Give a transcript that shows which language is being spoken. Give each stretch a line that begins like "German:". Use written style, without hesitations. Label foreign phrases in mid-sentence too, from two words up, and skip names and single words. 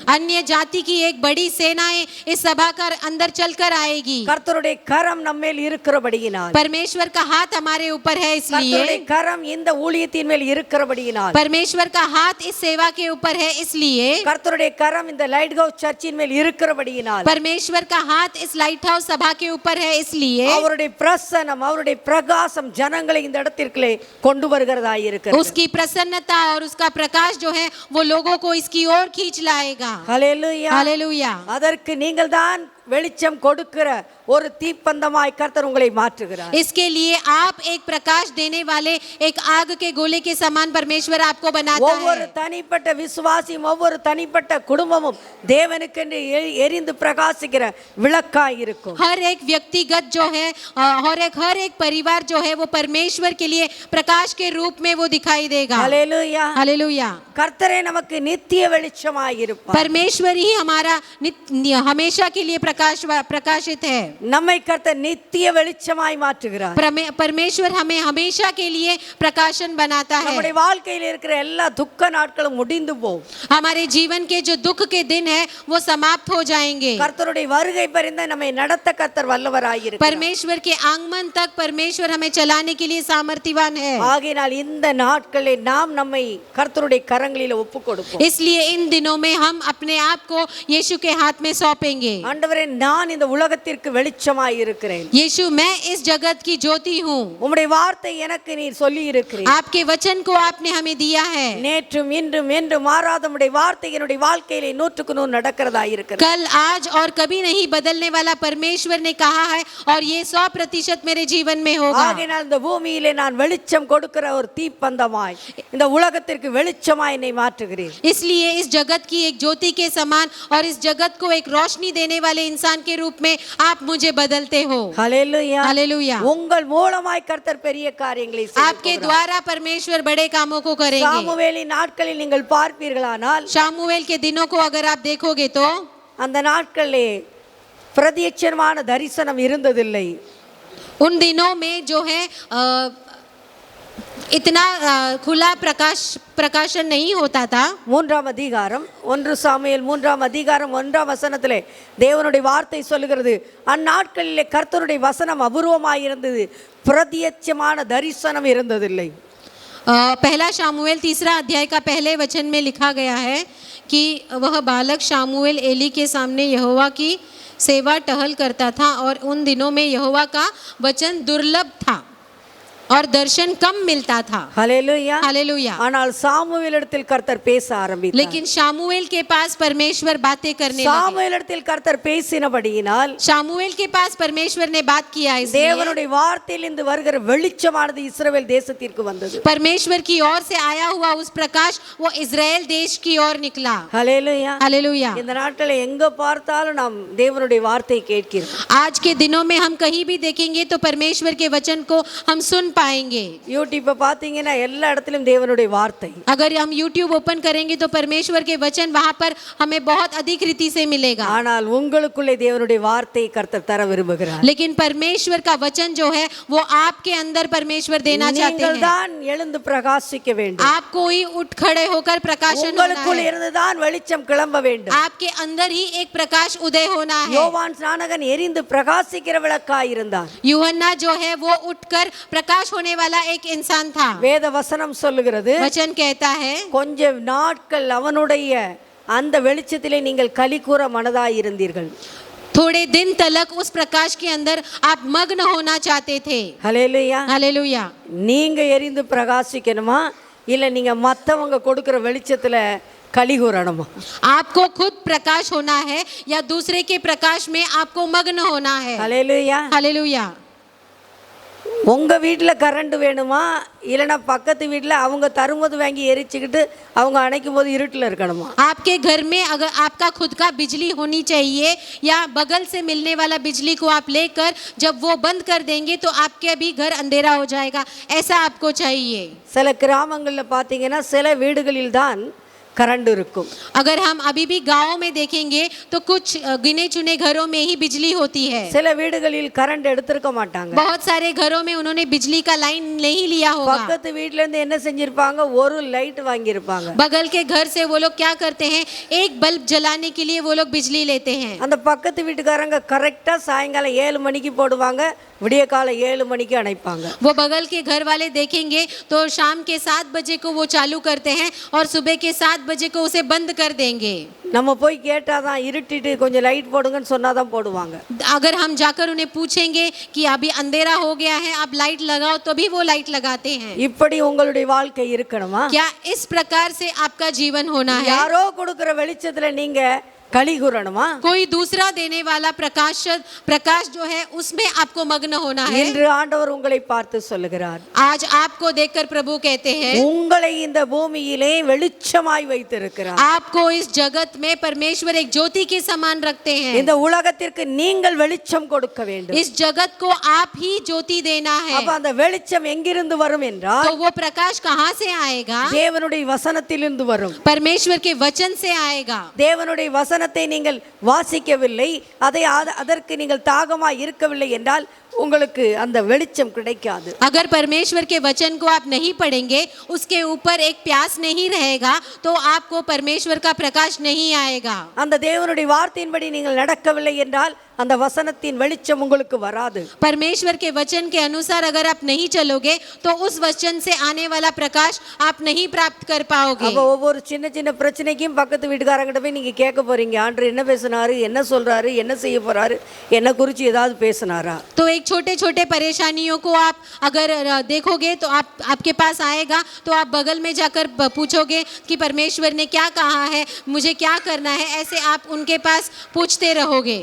Hindi: अन्य जाति की एक बड़ी सेनाएं इस सभा का अंदर चलकर आएगी।
Tamil: கர்த்தருடைய கரம் நம்மேல் இருக்கிறபடியினால்,
Hindi: परमेश्वर का हाथ हमारे ऊपर है, इसलिए
Tamil: கர்த்தருடைய கரம் இந்த ஊழியத்தின் மேல் இருக்கிறபடியினால்
Hindi: परमेश्वर का हाथ इस सेवा के ऊपर है, इसलिए
Tamil: கர்த்தருடைய கரம் இந்த லைட் ஹவுஸ் சர்ச்சின் மேல் இருக்கிறபடியினால்
Hindi: परमेश्वर का हाथ इस लाइट हाउस सभा के ऊपर है, इसलिए
Tamil: அவருடைய பிரசன்னம் அவருடைய பிரகாசம் ஜனங்களை இந்த இடத்திற்குள்ளே கொண்டு வருகிறதாய் இருக்கிறது.
Hindi: उसकी प्रसन्नता और उसका प्रकाश जो है वो लोगों को इसकी ओर खींच लाएगा.
Tamil: ஹல்லேலூயா.
Hindi: हालेलुया.
Tamil: அதற்கு நீங்கள் தான் வெளிச்சம் கொடுக்கிற ஒரு தீப்பந்தமாய் கர்த்தர் உங்களை மாற்றுகிறார்.
Hindi: इसके लिए आप एक प्रकाश देने वाले एक आग के गोले के समान परमेश्वर आपको बनाता
Tamil: ஒவ்வொரு
Hindi: है.
Tamil: தனிப்பட்ட விசுவாசியும் ஒவ்வொரு தனிப்பட்ட குடும்பமும் தேவனுக்கென்று எரிந்து பிரகாசிக்கிற விளக்காய் இருக்கும்.
Hindi: हर एक व्यक्तिगत जो है हर एक परिवार जो है वो परमेश्वर के लिए प्रकाश के रूप में वो दिखाई देगा.
Tamil: ஹல்லேலூயா.
Hindi: हालेलुया.
Tamil: கர்த்தரே நமக்கு நித்திய வெளிச்சமாய் இருப்பார்.
Hindi: परमेश्वर ही हमारा हमेशा के लिए प्रकाशित है.
Tamil: நம்மை கர்த்தர் நித்திய வெளிச்சமாய் மாற்றுகிறார்.
Hindi: परमेश्वर हमें हमेशा के लिए प्रकाशन बनाता है.
Tamil: நம்முடைய வாழ்க்கையில் இருக்கிற எல்லா துக்க நாட்களும் முடிந்து போகும்.
Hindi: हमारे जीवन के जो दुख के दिन है वो समाप्त हो जाएंगे.
Tamil: கர்த்தருடைய வருகை பரிந்து நம்மை நடத்த கர்த்தர் வல்லவராய் இருக்கிறார்.
Hindi: परमेश्वर के आगमन तक परमेश्वर हमें चलाने के लिए सामर्थ्यवान है.
Tamil: ஆகையால் இந்த நாட்களில் நாம் நம்மை கர்த்தருடைய கரங்களில் ஒப்புக் கொடுப்போம்.
Hindi: इसलिए इन दिनों में हम अपने आप को यीशु के हाथ में सौंपेंगे.
Tamil: ஆண்டவரே நான் இந்த உலகத்திற்கு வெளிச்சமாய் இருக்கிறேன்.
Hindi: यीशु मैं इस जगत की ज्योति हूँ.
Tamil: உம்முடைய வார்த்தை எனக்கு நீர் சொல்லி இருக்கிறீர்.
Hindi: आपके वचन को आपने हमें दिया है.
Tamil: நேற்றும் இன்றும் என்றும் மாறாத உம்முடைய வார்த்தை என்னுடைய வாழ்க்கையிலே 100% நடக்கிறதாய் இருக்கிறது.
Hindi: कल आज और कभी नहीं बदलने वाला परमेश्वर ने कहा है और ये 100% मेरे जीवन में होगा.
Tamil: ஆகையால் இந்த பூமியிலே நான் வெளிச்சம் கொடுக்கிற ஒரு தீப்பந்தமாய் இந்த உலகத்திற்கு வெளிச்சமாய் என்னை மாற்றுகிறீர்.
Hindi: इसलिए इस जगत की एक ज्योति के समान और इस जगत को एक रोशनी देने वाले इंसान के रूप में आप मुझे बदलते हो.
Tamil: ஹல்லேலூயா.
Hindi: हालेलुया.
Tamil: உங்கள் மூலமாய் கர்த்தர் பெரிய காரியங்களை
Hindi: आपके द्वारा परमेश्वर बड़े कामों को करेंगे.
Tamil: சாமுவேலின் நாட்களில் நீங்கள் பார்ப்பீர்களானால்
Hindi: शामुएल के दिनों को अगर आप देखोगे तो
Tamil: அந்த நாட்களிலே பிரத்யட்சமான தரிசனம் இருந்ததில்லை.
Hindi: उन दिनों में जो है इतना खुला प्रकाशन नहीं होता था.
Tamil: 3ஆம் அதிகாரம் 1 சாமுவேல் 3ஆம் அதிகாரம் 1ஆம் வசனத்திலே தேவனுடைய வார்த்தை சொல்லுகிறது, அந்நாட்களிலே கர்த்தருடைய வசனம் அபூர்வமாயிருந்தது, பிரத்யட்சமான தரிசனம் இருந்ததில்லை.
Hindi: पहला शामुएल 3 अध्याय का पहले वचन में लिखा गया है कि वह बालक शामुएल एली के सामने यहोवा की सेवा टहल करता था और उन दिनों में यहोवा का वचन दुर्लभ था और दर्शन कम मिलता था.
Tamil: ஹல்லேலூயா.
Hindi: हालेलुया.
Tamil: ஆனால் சாமுவேலிடத்தில் கர்த்தர் பேச ஆரம்பித்தார்.
Hindi: लेकिन शामुएल के पास परमेश्वर बातें करने लगे.
Tamil: சாமுவேலிடத்தில் கர்த்தர் பேசினபடியினால்
Hindi: शामुएल के पास परमेश्वर ने बात किया. इसलिए
Tamil: தேவனுடைய வார்த்தையிலிருந்து வருகிற வெளிச்சமானது இஸ்ரவேல் தேசத்திற்கு வந்தது.
Hindi: परमेश्वर की ओर से आया हुआ उस प्रकाश वो इजराइल देश की ओर निकला.
Tamil: ஹல்லேலூயா.
Hindi: हालेलुया.
Tamil: இந்த நாட்களில் எங்க பார்த்தாலும் நாம் தேவனுடைய வார்த்தையை கேட்கிறோம்.
Hindi: आज के दिनों में हम कहीं भी देखेंगे तो परमेश्वर के वचन को हम सुन पाएंगे.
Tamil: யூடியூப்பை பார்த்தீங்கன்னா எல்லா இடத்திலும் தேவனுடைய வார்த்தை.
Hindi: अगर हम YouTube ओपन करेंगे तो परमेश्वर के वचन वहां पर हमें बहुत अधिक रीति से मिलेगा.
Tamil: ஆனால் உங்களுக்குள்ளே தேவனுடைய வார்த்தையை கர்த்தர் தர விரும்புகிறார்.
Hindi: लेकिन परमेश्वर का वचन जो है वो आपके अंदर परमेश्वर देना चाहते
Tamil: நீங்கள்
Hindi: हैं.
Tamil: தான் எழுந்து பிரகாசிக்க வேண்டும்.
Hindi: आपको ही उठ खड़े होकर प्रकाशन होना
Tamil: உங்களுக்குள்
Hindi: है.
Tamil: இருந்து தான் வெளிச்சம் கிளம்ப வேண்டும்.
Hindi: आपके अंदर ही एक प्रकाश उदय होना है.
Tamil: யோவான் ஸ்நானகன் எரிந்து பிரகாசிக்கிற விளக்காய் இருந்தார்.
Hindi: यूहन्ना जो है वो उठकर प्रकाश होने वाला एक इंसान था.
Tamil: வேத வசனம் சொல்லுகிறது,
Hindi: वचन कहता है
Tamil: கொஞ்ச நாட்கள் அவனுடைய அந்த வெளிச்சத்திலே நீங்கள் களி கூற மனதாய் இருந்தீர்கள்.
Hindi: थोड़े दिन तलक उस प्रकाश के अंदर आप मग्न होना चाहते थे.
Tamil: ஹல்லேலூயா.
Hindi: हालेलुया.
Tamil: நீங்க எரிந்து பிரகாசிக்கணுமா இல்ல நீங்க மத்தவங்க கொடுக்கிற வெளிச்சத்துல களி கூறணுமா?
Hindi: आपको खुद प्रकाश होना है या दूसरे के प्रकाश में आपको मग्न होना है.
Tamil: ஹல்லேலூயா.
Hindi: हालेलुया.
Tamil: உங்க வீட்டில் கரண்ட் வேணுமா இல்லைன்னா பக்கத்து வீட்டில் அவங்க தரும்போது வாங்கி எரிச்சுக்கிட்டு அவங்க அணைக்கும் போது இருட்டில் இருக்கணுமா?
Hindi: आपके घर में अगर आपका खुद का बिजली होनी चाहिए या बगल से मिलने वाला बिजली को आप लेकर जब वो बंद कर देंगे तो आपके भी घर अंधेरा हो जाएगा, ऐसा आपको चाहिए.
Tamil: சில கிராமங்களில் பார்த்தீங்கன்னா சில வீடுகளில் தான் கரண்ட் இருக்கும்.
Hindi: अगर हम अभी भी गाँव में देखेंगे तो कुछ गिने चुने घरों में ही बिजली होती है.
Tamil: சில வீடுகளில் கரண்ட் எடுத்திருக்க மாட்டாங்க.
Hindi: बहुत सारे घरों में उन्होंने बिजली का लाइन नहीं लिया होगा.
Tamil: பக்கத்து வீட்ல இருந்து என்ன செஞ்சிருப்பாங்க, ஒரு லைட் வாங்கி இருப்பாங்க.
Hindi: बगल के घर से वो लोग क्या करते हैं, एक बल्ब जलाने के लिए वो लोग बिजली लेते हैं.
Tamil: அந்த பக்கத்து வீட்டுக்காரங்க கரெக்டா சாயங்காலம் 7 மணிக்கு போடுவாங்க, விடிய காலை 7 மணிக்கு அணைப்பாங்க.
Hindi: वो बगल के घर वाले देखेंगे तो शाम के 7 बजे को वो चालू करते हैं और सुबह के 7 बजे को उसे बंद कर देंगे.
Tamil: நம்ம போய் கேட்டாதான், இருட்டிட்டு கொஞ்சம் லைட் போடுங்கன்னு சொன்னாதான் போடுவாங்க.
Hindi: अगर हम जाकर उन्हें पूछेंगे कि अभी अंधेरा हो गया है, आप लाइट लगाओ, तो भी वो लाइट लगाते हैं.
Tamil: இப்படி உங்களுடைய வாழ்க்கை இருக்கணுமா?
Hindi: क्या इस प्रकार से आपका जीवन होना है?
Tamil: யாரோ கொடுக்கிற வெளிச்சத்துல நீங்க களி கூறணுமா?
Hindi: कोई दूसरा देने वाला प्रकाश जो है उसमें आपको मग्न होना है.
Tamil: இன்று ஆண்டவர் உங்களை பார்த்து சொல்லுகிறார்,
Hindi: आज आपको देखकर प्रभु कहते हैं,
Tamil: உங்களை இந்த பூமியிலே வெளிச்சமாய் வைத்திருக்கிறார்.
Hindi: आपको इस जगत में परमेश्वर एक ज्योति के समान रखते हैं.
Tamil: இந்த உலகத்திற்கு நீங்கள் வெளிச்சம் கொடுக்க வேண்டும்.
Hindi: इस जगत को आप ही ज्योति देना है.
Tamil: அப்ப அந்த வெளிச்சம் எங்கிருந்து வரும் என்றால்,
Hindi: तो वो प्रकाश कहाँ से आएगा?
Tamil: தேவனுடைய வசனத்திலிருந்து வரும்.
Hindi: परमेश्वर के वचन से आएगा.
Tamil: தேவனுடைய வசனத்தை நீங்கள் வாசிக்கவில்லை, அதற்கு நீங்கள் தாகமாய் இருக்கவில்லை என்றால் உங்களுக்கு அந்த வெளிச்சம் கிடைக்காது.
Hindi: अगर परमेश्वर के वचन को आप नहीं पढ़ेंगे, उसके ऊपर एक प्यास नहीं रहेगा, तो आपको परमेश्वर का प्रकाश नहीं आएगा.
Tamil: அந்த தேவனுடைய வார்த்தையின்படி நீங்கள் நடக்கவில்லை என்றால் அந்த வசனத்தின் வெளிச்சம் உங்களுக்கு வராது.
Hindi: परमेश्वर के वचन के अनुसार अगर आप नहीं चलोगे तो उस वचन से आने वाला प्रकाश आप नहीं प्राप्त कर पाओगे.
Tamil: அப்ப ஒவ்வொரு சின்ன சின்ன பிரச்சனைக்கும் பக்கத்து வீட்டுக்காரங்கிட்ட போய் நீங்க கேட்க போறீங்க, ஆண்டவர் என்ன பேசினாரு, என்ன சொல்றாரு, என்ன செய்ய போறாரு, என்ன குறித்து ஏதாவது பேசினாரா?
Hindi: तो एक छोटे छोटे परेशानियों को आप अगर देखोगे तो आपके पास आएगा, तो आप बगल में जाकर पूछोगे कि परमेश्वर ने क्या कहा है, मुझे क्या करना है, ऐसे आप उनके पास पूछते रहोगे.